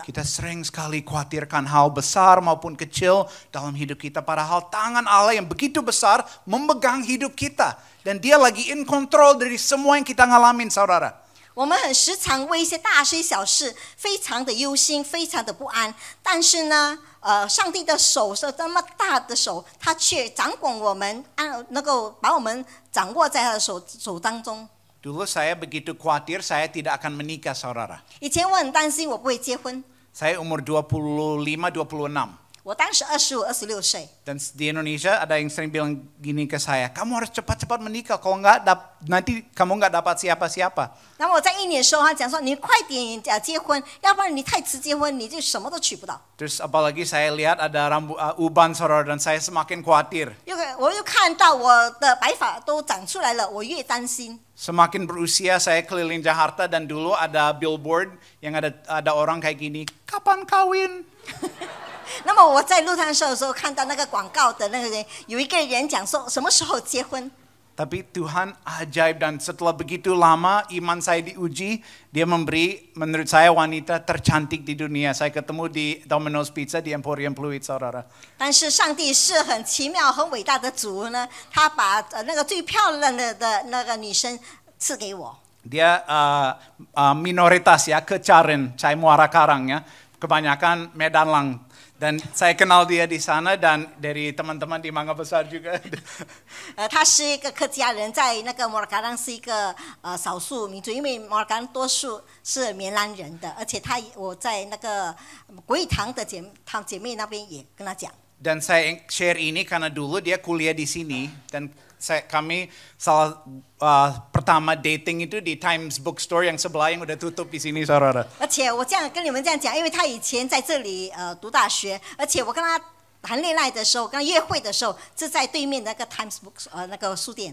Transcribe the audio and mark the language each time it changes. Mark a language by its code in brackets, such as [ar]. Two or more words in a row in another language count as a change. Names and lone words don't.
[id] Kita sering sekali khawatirkan hal besar maupun kecil dalam hidup kita. Padahal tangan Allah yang begitu besar memegang hidup kita. Dan dia lagi [en] in control [id] dari semua yang kita ngalamin, saudara. [zh] 我们很时常为一些大事小事非常的忧心，非常的不安。但是呢，上帝的手是这么大的手，他却掌管我们，能够把我们掌握在他的手当中。 [id] Dulu saya begitu khawatir saya tidak akan menikah, saudara. [zh] 以前我很担心我不会结婚， [id] Saya umur 25-26. [zh] 我当时25、26岁。 [id] Dan di Indonesia ada yang sering bilang gini ke saya, kamu harus cepat-cepat menikah, kalau enggak nanti kamu enggak dapat siapa-siapa. [zh] 那么我在1年的时候，他讲说你快点结婚，要不然你太迟结婚，你就什么都娶不到。 [id] Terus apalagi saya lihat ada rambut uban, saudara, dan saya semakin khawatir. [zh] 我又看到我的白发都长出来了，我越担心。 [id] Semakin berusia saya keliling Jakarta dan dulu ada billboard yang ada orang kayak gini, kapan kawin? [zh] 那么我在路上的时候看到那个广告的那个人，有一个人讲说什么时候结婚。 [id] Tapi Tuhan ajaib dan setelah begitu lama iman saya diuji, dia memberi menurut saya wanita tercantik di dunia. Saya ketemu di Domino's Pizza di Emporium Pluit, saudara. [zh] 但是上帝是很奇妙、很伟大的主呢，他把那个最漂亮的那个女生赐给我。 [id] Dia minoritas ya, Kecaren, Cai Muara Karang ya, kebanyakan Medan Lang. Dan saya kenal dia di sana dan dari teman-teman di Mangga Besar juga. [zh] 他是一个客家人，在那个摩尔嘎当是一个少数民族，因为摩尔嘎当多数是棉兰人的，而且我在那个国语堂的姐妹那边也跟他讲。 [id] Dan saya share ini karena dulu dia kuliah di sini dan kami pertama dating itu di Times Bookstore yang sebelah yang udah tutup di sini, saudara. [zh] 而且我这样跟你们这样讲，因为他以前在这里读大学，而且我跟他谈恋爱的时候，跟他约会的时候，是在对面那个 Times Book 那个书店。